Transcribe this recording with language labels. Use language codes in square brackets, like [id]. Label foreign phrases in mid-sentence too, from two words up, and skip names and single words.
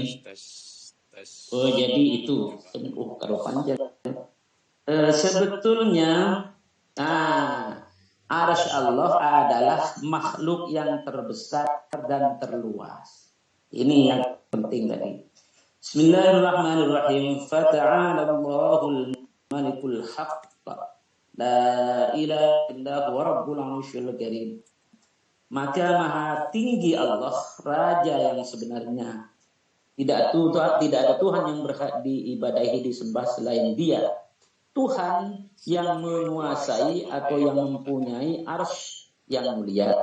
[id] Oh, jadi itu kalau panjang. Sebetulnya arsy Allah adalah makhluk yang terbesar dan terluas. Ini yang penting tadi. Bismillahirrahmanirrahim. [ar] فتعالى الله الملك الحق. لا إله إلا هو رب العرش الكريم. [id] Maka maha tinggi Allah, raja yang sebenarnya. Tidak ada Tuhan yang berhak diibadahi disembah selain Dia. Tuhan yang menguasai atau yang mempunyai arsy yang mulia.